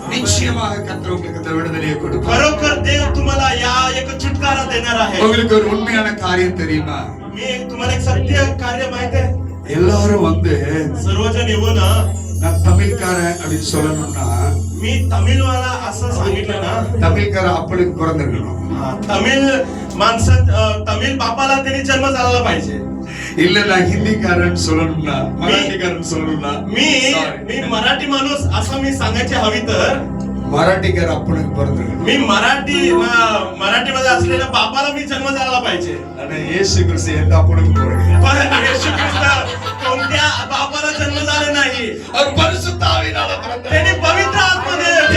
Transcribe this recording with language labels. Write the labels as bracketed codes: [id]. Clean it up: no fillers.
[ta] நிச்சயமாக கர்த்தர் உங்களுக்கு இந்த விடுதலையை கொடுப்பார். [mr] खरोखर देव तुम्हाला या एक छुटकारा देणार आहे. [ta] உங்களுக்கு ஒரு உண்மையான காரியம் தெரியுமா? [mr] मी तुम्हाला एक सत्य कार्य माहित आहे? [ta] எல்லாரும் வந்து [mr] सर्वजण येऊन [ta] நான் தமிழ்காரன் அப்படின்னு சொல்லணும்னா [mr] मी तमिळवाला असं सांगितलं ना, [ta] தமிழ்கார அப்பளுக்கு பிறந்திருக்கணும். [mr] तमिळ माणसात तमिळ बापाला त्यांनी जन्म झाला पाहिजे. [ta] இல்ல நான் ஹிந்திக்காரன் சொல்லணும்னா மராட்டிக்காரன் சொல்லணும்னா [mr] मी मराठी माणूस असं मी सांगायची हवी तर [ta] மராட்டிக்கார அப்பளுக்கு பிறந்திருக்கணும். [mr] मी मराठीमध्ये असलेल्या बापाला मी जन्म झाला पाहिजे. [ta] ஆனா இயேசு கிறிஸ்து எந்த அப்பளுக்கு பிறகு [mr] पण येशू ख्रिस्त कोणत्या बापाला जन्म झाला नाही, [ta] அவர் பரிசுத்த ஆவியினால பிறந்தார். [mr] त्यांनी पवित्र आत्म्याने